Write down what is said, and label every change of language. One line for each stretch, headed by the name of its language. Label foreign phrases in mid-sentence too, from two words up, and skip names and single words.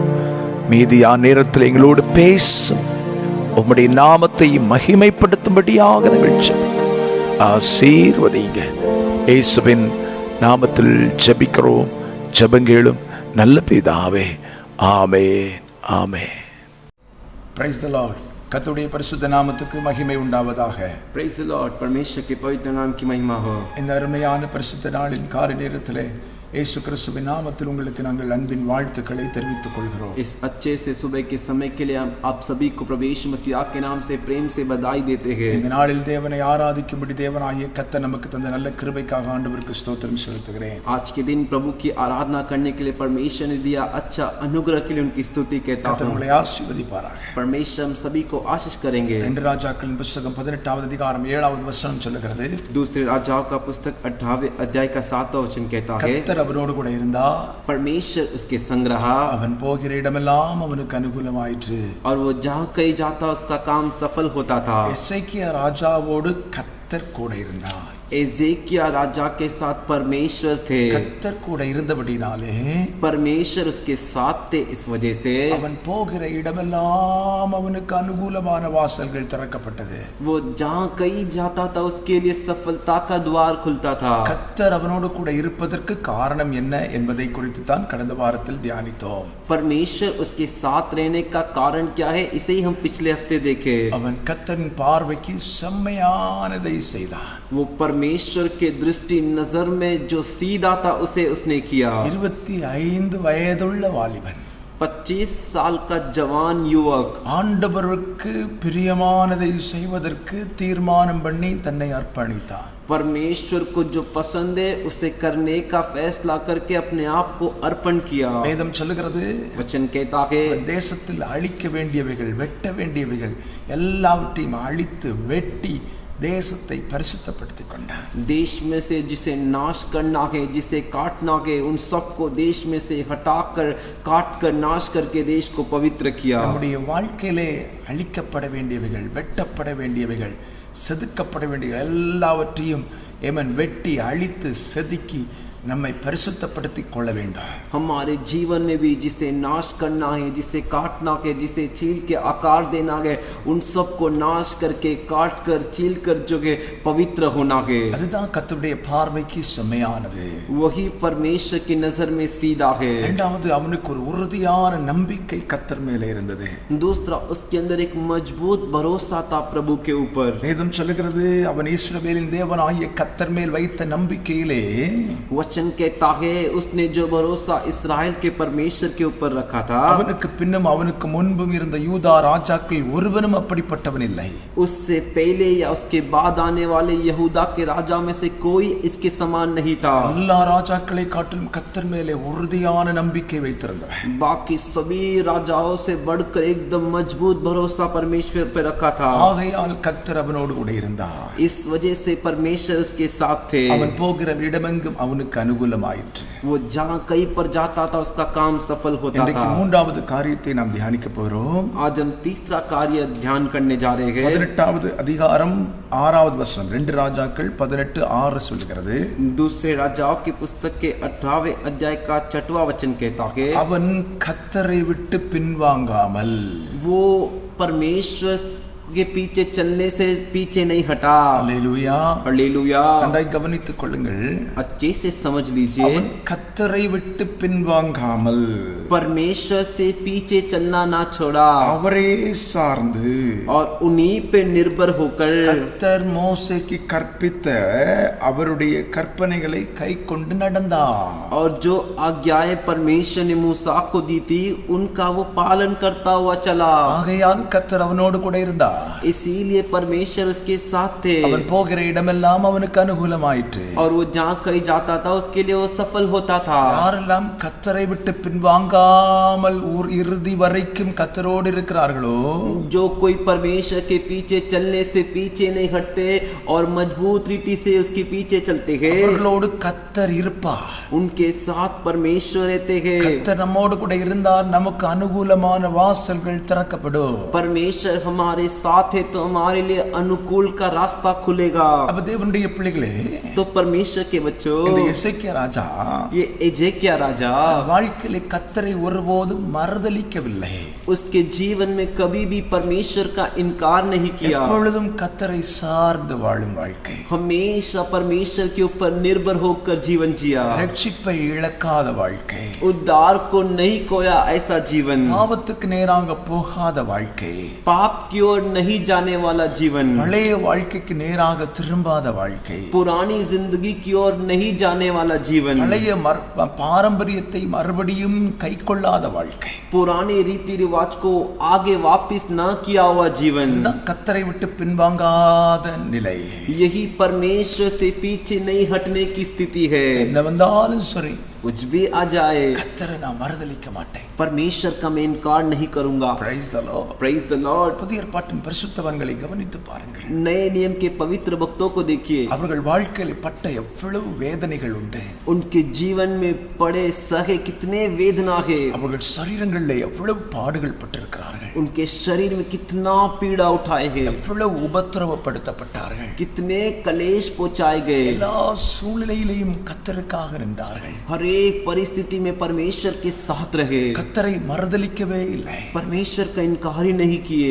Tamil: மீதியா நேரத்தில் எங்களோடு பேசும். உம்முடைய நாமத்தை மகிமைப்படுத்தும்படியாக நிகழ்ச்சி ஆசீர்வதிங்க. இயேசுவின் நாமத்தில் ஜெபிக்கிறோம். ஜெபங்கேளும் நல்ல பிதாவே. ஆமென், ஆமென்.
English: Praise the Lord.
Tamil: கர்த்தருடைய பரிசுத்த நாமத்துக்கு மகிமை உண்டாவதாக.
English: Praise the Lord.
Hindi: परमेश्वर के पवित्र नाम की महिमा हो.
Tamil: இந்த அருமையான பரிசுத்த நாளின் காலை நேரத்திலே இயேசு கிறிஸ்துவின் நாமத்தில் உங்களுக்கு நாங்கள் அன்பின் வாழ்த்துக்களை தெரிவித்துக் கொள்கிறோம்.
Hindi: इस अच्छे से सुबह के समय के लिए आप सभी को प्रभु यीशु मसीह के नाम से प्रेम से बधाई देते हैं.
Tamil: இந்த நாளில் தேவனை ஆராதிக்கும்படி தேவனாகிய கர்த்தர் நமக்கு தந்த நல்ல கிருபைக்காக ஆண்டவருக்கு ஸ்தோத்திரம் செலுத்துகிறேன்.
Hindi: आज के दिन प्रभु की आराधना करने के लिए परमेश्वर ने दिया अच्छा अनुग्रह के लिए उनकी स्तुति कहता
Tamil: கர்த்தர்
Hindi: हूं.
Tamil: உங்களை ஆசீர்வதிப்பாராக.
Hindi: परमेश्वर हम सभी को आशीष करेंगे.
Tamil: 2 ராஜாக்களின் புத்தகம் 18வது அதிகாரம் 7வது வசனம் சொல்லுகிறது,
Hindi: दूसरे राजाओं का पुस्तक 18वें अध्याय का 7वां वचन कहता है,
Tamil: கர்த்தர் அவரோடு கூட இருந்தார்,
Hindi: परमेश्वर उसके संग रहा
Tamil: அவன் போகிற இடமெல்லாம் அவனுக்கு அனுகூலமாயிற்று.
Hindi: और वो जहाँ कहीं जाता उसका काम सफल होता था.
Tamil: எசேக்கியா ராஜாவோடு கர்த்தர் கூட இருந்தார்.
Hindi: एजेकिया राजा के साथ परमेश्वर थे.
Tamil: கர்த்தர் கூட இருந்தபடினாலே
Hindi: परमेश्वर उसके साथ थे. इस वजह से
Tamil: அவன் போகிற இடமெல்லாம் அவனுக்கு அனுகூலமான வாசல்கள் திறக்கப்பட்டது.
Hindi: वो जहाँ कहीं जाता था उसके लिए सफलता का द्वार खुलता था.
Tamil: கர்த்தர் அவனோடு கூட இருப்பதற்கு காரணம் என்ன என்பதை குறித்து தான் கடந்த வாரத்தில் தியானித்தோம்.
Hindi: परमेश्वर उसके साथ रहने का कारण क्या है, इसे ही हम पिछले हफ्ते देखे.
Tamil: அவன் கர்த்தரின் பார்வைக்கு செம்மையானதை செய்தான்.
Hindi: वो परमेश्वर के दृष्टि नजर में जो सीधा था उसे उसने किया.
Tamil: 25 வயதுள்ள வாலிபன்,
Hindi: 25 साल का जवान युवक
Tamil: ஆண்டவருக்கு பிரியமானதை செய்வதற்கு தீர்மானம் பண்ணி தன்னை அர்ப்பணித்தான்.
Hindi: परमेश्वर को जो पसंद है उसे करने का फैसला करके अपने आप को अर्पण किया.
Tamil: வேதம் சொல்லுகிறது,
Hindi: वचन कहता है
Tamil: தேசத்தில் அழிக்க வேண்டியவைகள், வெட்ட வேண்டியவைகள் எல்லாவற்றையும் அழித்து வெட்டி தேசத்தை பரிசுத்தப்படுத்திக் கொண்டார்.
Hindi: देश में से जिसे नाश करना है, जिसे काटना है, उन सबको देश में से हटाकर काट कर नाश करके देश को पवित्र किया.
Tamil: நம்முடைய வாழ்க்கையிலே அழிக்கப்பட வேண்டியவைகள், வெட்டப்பட வேண்டியவைகள், செதுக்கப்பட வேண்டிய எல்லாவற்றையும் வெட்டி அழித்து செதுக்கி நம்மை பரிசுத்தப்படுத்திக் கொள்ள வேண்டும்.
Hindi: हमारे जीवन में भी जिसे नाश करना है, जिसे काटना है, जिसे छील के आकार देना है, उन सब को नाश करके काट कर छील कर जो है पवित्र होना है.
Tamil: அதுதான் கர்த்தருடைய பார்வைக்கு செம்மையானது.
Hindi: वही परमेश्वर की नजर में सीधा है.
Tamil: இரண்டாவது, அவனுக்கு ஒரு உறுதியான நம்பிக்கை கர்த்தர் மேலே இருந்தது.
Hindi: दूसरा, उसके अंदर एक मजबूत भरोसा था प्रभु के ऊपर.
Tamil: வேதம் சொல்லுகிறது, அவன் இஸ்ரவேலின் தேவனாகிய கர்த்தர் மேல் வைத்த நம்பிக்கையிலே
Hindi: वचन कहता है उसने जो भरोसा इस्राएल के परमेश्वर के ऊपर रखा था,
Tamil: அவனுக்கு பின்னும் அவனுக்கு முன்பும் இருந்த யூதா ராஜாக்கள் ஒருவனும் அப்படிப்பட்டவன் இல்லை.
Hindi: उससे पहले या उसके बाद आने वाले यहूदा के राजा में से कोई इसके समान नहीं था.
Tamil: எல்லா ராஜாக்களை காட்டிலும் கர்த்தர் மேலே உறுதியான நம்பிக்கை வைத்திருந்தவன்.
Hindi: बाकी सभी राजाओं से बढ़कर एकदम मजबूत भरोसा परमेश्वर पर रखा था.
Tamil: ஆகையால் கர்த்தர் அவனோடு கூட இருந்தார்.
Hindi: इस वजह से परमेश्वर उसके साथ थे.
Tamil: அவன் போகிற இடமெங்கும் அவனுக்கு அனுகூலமாயிற்று.
Hindi: वो जहाँ कहीं पर जाता था उसका काम सफल होता
Tamil: இன்றைக்கு
Hindi: था.
Tamil: மூன்றாவது காரியத்தை நாம் தியானிக்க போகிறோம்.
Hindi: आज हम तीसरा कार्य ध्यान करने जा रहे हैं.
Tamil: 18வது அதிகாரம் 6வது வசனம், 2 ராஜாக்கள் 18:6 சொல்கிறது,
Hindi: दूसरे राजाओं की पुस्तक के 18वें अध्याय का 6वां वचन कहता है,
Tamil: அவன் கர்த்தரை விட்டு பின்வாங்காமல்,
Hindi: वो परमेश्वर के पीछे चलने से पीछे नहीं हटा.
Tamil: அல்லேலூயா,
Hindi: हालेलुया.
Tamil: நன்றாய் கவனித்துக் கொள்ளுங்கள்.
Hindi: अच्छे से समझ लीजिए,
Tamil: அவன் கர்த்தரை விட்டு பின்வாங்காமல்,
Hindi: परमेश्वर से पीछे चलना ना छोड़ा
Tamil: அவரே சார்ந்து,
Hindi: और उन्हीं पे निर्भर होकर
Tamil: கர்த்தர் மோசேக்கு கற்பித்த அவருடைய கற்பனைகளை கைக்கொண்டு நடந்தார்.
Hindi: और जो आज्ञाएं परमेश्वर ने मूसा को दी थी उनका वो पालन करता हुआ चला.
Tamil: ஆகையால் கர்த்தர் அவனோடு கூட இருந்தார்.
Hindi: इसीलिए परमेश्वर उसके साथ थे.
Tamil: அவன் போகிற இடமெல்லாம் அவனுக்கு அனுகூலமாயிற்று.
Hindi: और वो जहाँ कहीं जाता था उसके लिए वो सफल होता था.
Tamil: யாரெல்லாம் கர்த்தரை விட்டு பின்வாங்காமல் இறுதி வரைக்கும் கர்த்தரோடு இருக்கிறார்களோ,
Hindi: जो कोई परमेश्वर के पीछे चलने से पीछे नहीं हटते और मजबूत रीति से उसके पीछे चलते हैं,
Tamil: அவர்களோடு கர்த்தர் இருப்பார்.
Hindi: उनके साथ परमेश्वर रहते हैं.
Tamil: கர்த்தர் நம்மோடு கூட இருந்தால் நமக்கு அனுகூலமான வாசல்கள் திறக்கப்படும்.
Hindi: परमेश्वर हमारे साथ है तो हमारे लिए अनुकूल का रास्ता खुलेगा।
Tamil: அப்ப தேவனுடைய பிள்ளைகளே,
Hindi: तो परमेश्वर के बच्चों,
Tamil: இந்த எசேக்கியா ராஜா
Hindi: ये एजेकिया राजा
Tamil: வாழ்க்கையிலே கர்த்தரை ஒருபோதும் மறுதலிக்கவில்லை.
Hindi: उसके जीवन में कभी भी परमेश्वर का इनकार नहीं किया।
Tamil: எப்பொழுதும் கர்த்தரை சார்ந்து வாழும் வாழ்க்கை,
Hindi: हमेशा परमेश्वर के ऊपर निर्भर होकर जीवन जिया।
Tamil: ரட்சிப்பை இழக்காத வாழ்க்கை,
Hindi: उद्धार को नहीं खोया ऐसा जीवन,
Tamil: பாவத்துக்கு நேராக போகாத வாழ்க்கை,
Hindi: पाप की ओर नहीं जाने वाला जीवन,
Tamil: பழைய வாழ்க்கைக்கு நேராக திரும்பாத வாழ்க்கை,
Hindi: पुरानी जिंदगी की ओर नहीं जाने वाला जीवन,
Tamil: பழைய பாரம்பரியத்தை மறுபடியும் கைக்கொள்ளாத வாழ்க்கை,
Hindi: पुराने रीति रिवाज को आगे वापस न किया हुआ जीवन,
Tamil: இதுதான் கர்த்தரை விட்டு பின்வாங்காத நிலை.
Hindi: यही परमेश्वर से पीछे नहीं हटने की स्थिति है।
Tamil: என்ன வந்தாலும் சரி,
Hindi: कुछ भी आ जाए
Tamil: கர்த்தரை நான் மறுதலிக்க மாட்டேன்.
Hindi: परमेश्वर का मैं इनकार नहीं करूंगा।
English: Praise the Lord. Praise the Lord.
Tamil: புதிய ஏற்பாட்டின் பரிசுத்தவான்களை கவனித்து பாருங்கள்.
Hindi: नए नियम के पवित्र भक्तों को देखिए,
Tamil: அவர்கள் வாழ்க்கையில் பட்ட எவ்வளவு வேதனைகள் உண்டு,
Hindi: उनके जीवन में पड़े सहे कितने वेदना है,
Tamil: அவர்கள் சரீரங்களில் எவ்வளவு பாடுகள் பட்டிருக்கிறார்கள்,
Hindi: उनके शरीर में कितना पीड़ा उठाए हैं,
Tamil: எவ்வளவு உபத்திரவப்படுத்தப்பட்டார்கள்,
Hindi: कितने कलेश पहुंचाए गए।
Tamil: எல்லா சூழ்நிலையிலையும் கர்த்தருக்காக நின்றார்கள்.
Hindi: हर एक परिस्थिति में परमेश्वर के साथ रहे,
Tamil: கர்த்தரை மறுதலிக்கவே இல்லை.
Hindi: परमेश्वर का इनकार ही नहीं किए,